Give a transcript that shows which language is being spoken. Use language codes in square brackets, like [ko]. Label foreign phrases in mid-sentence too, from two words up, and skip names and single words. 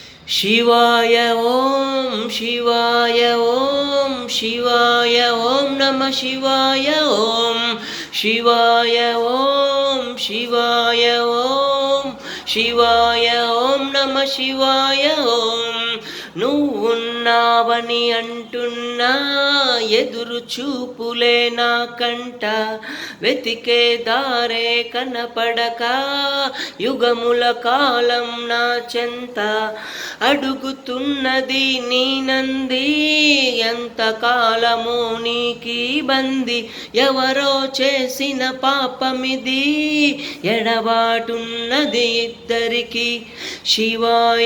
[sa] शिवाय ॐ शिवाय ॐ शिवाय ॐ नमः शिवाय ॐ शिवाय ॐ शिवाय ॐ शिवाय ॐ नमः शिवाय ॐ [te] నువ్వున్నావని అంటున్నా ఎదురు చూపులే నా కంట వెతికే దారే కనపడక యుగముల కాలం నా చెంత అడుగుతున్నది నీ నంది ఎంత కాలము నీకీ బంది ఎవరో చేసిన పాపమిది ఎడబాటున్నది ఇద్దరికి శివాయ